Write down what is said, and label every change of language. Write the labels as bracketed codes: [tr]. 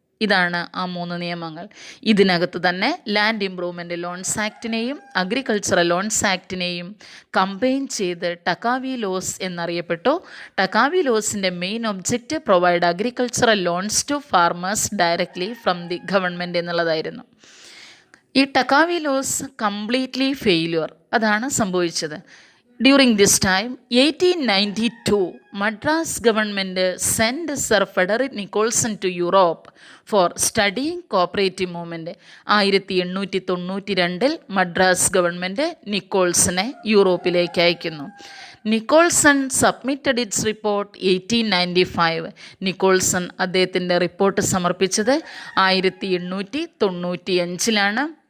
[ml] ഇതാണ് ആ 3 നിയമങ്ങൾ. ഇതിനകത്ത് തന്നെ land improvement loans ആക്ടിനെയും agricultural loans ആക്ടിനെയും combine ചെയ്ത് ടക്കാവി loss എന്നറിയപ്പെട്ടു. [en] ടക്കാവി ലോസിൻ്റെ main object provide agricultural loans to farmers directly from the government [ml] എന്നുള്ളതായിരുന്നു. ഈ ടക്കാവി ലോസ് കംപ്ലീറ്റ്ലി ഫെയിലിയർ. അതാണ് സംഭവിച്ചത്. [en] During this time, 1892, Madras government sent Sir Frederick Nicholson to Europe for studying cooperative movement. [ml] 1892 Madras government നിക്കോൾസനെ യൂറോപ്പിലേക്ക് അയക്കുന്നു. [en] Nicholson submitted its report 1895. [ml] Nicholson അദ്ദേഹത്തിൻ്റെ report സമർപ്പിച്ചത് 1895.